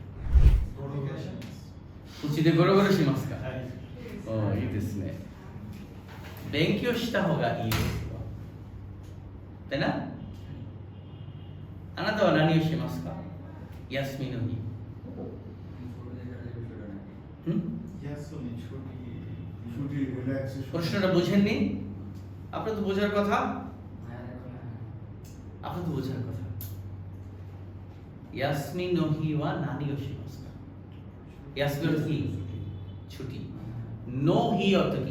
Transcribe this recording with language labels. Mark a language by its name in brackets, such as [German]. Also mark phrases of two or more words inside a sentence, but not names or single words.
[Japanese] うちでゴロゴロしますか？おー、いいですね。勉強した方がいいですよ。でな、あなたは何をしますか？休みの日。ん？ [Bangla] Yasuni, ছুটি relaxation. প্রশ্নটা বুঝেননি? আপনার তো বোঝার কথা। আপনার তো বোঝার কথা। [Japanese] 休みの日は何をしますか. 休みの日 [Bangla] ছুটি। [Japanese] の日 [Bangla] অর্থ কি?